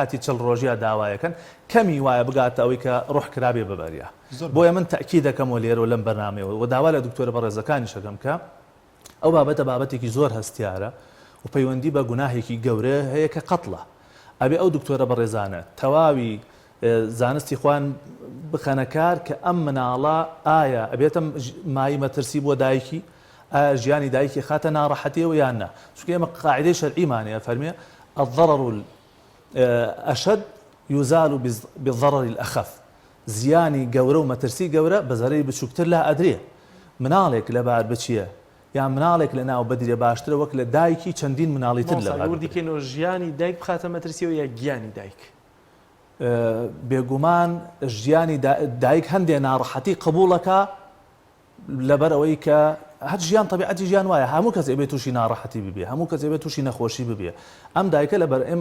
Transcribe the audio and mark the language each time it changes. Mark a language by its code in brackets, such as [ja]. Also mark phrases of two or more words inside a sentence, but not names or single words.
[ckb] کاتی چل ڕۆژیە داوایەکەن کەمی وایە بگاتە ئەوەی کە ڕۆح کرابێ ببەریە بۆیە من تەکی دەکەمەوە لێرە و لەم بەرنامەوە و داوا لە دکتۆرە بەڕێزەکانی شەکەم کە ئەو بابەتە بابەتێکی زۆر هەستیارە و پەیوەندی بە گوناهێکی گەورە هەیە کە قەتڵە ئەبێ ئەو دکتۆرە بەڕێزانە تەواوی زانستی خوان بخەنە کار کە ئەم مناڵە ئایا ئەبێتە مای مەترسی بۆ دایکی ئایا ژیانی دایکی خاتە ناڕەحەتیەوە یان نا چونکە ئێمە قاعدەی شەرعیمانەیە فەرمێ الضرر [ar] الأشد يزال بالضرر الأخف [ckb] زیانی گەورە و مەترسی گەورە بە زەرەری بچووکتر لا ئەدرێ مناڵێک لەبار بچیە یان مناڵێک لە ناو بەدرێ باشترە وەک لە دایکی چەندین مناڵیتر لە وردیکەنەوە ژیانی دایک بخاتە مەترسیەوە یا گیانی دایک بێگومان ژیانی دایک هەندێک ناڕەحەتی قبوڵەکە لەبەر ئەوەی کە هەر ژیان طبیعەتی ژیان وایە هەموو کەس ئەبێت تووشی ناڕەحەتی ببێ هەموو کەس ئەبێت تووشی نەخۆشی ببێ ئەم دایکە لەبەر ئێمە